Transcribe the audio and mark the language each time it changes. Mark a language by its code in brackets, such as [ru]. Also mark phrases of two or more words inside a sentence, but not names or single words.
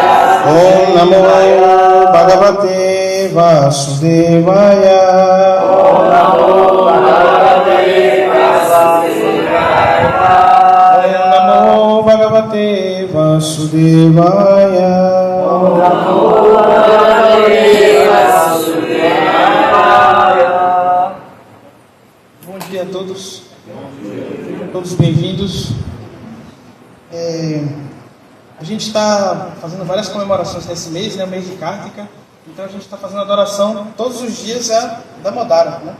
[sa] Om Namo Bhagavate Vasudevaya. Om Namo Bhagavate Vasudevaya. Om Namo Bhagavate Vasudevaya. Om Namo Bhagavate Vasudevaya. [pt] Bom dia a todos. Todos bem-vindos. A gente está fazendo várias comemorações nesse mês, né, o mês de Kartika. Então a gente está fazendo adoração todos os dias da Damodara, né?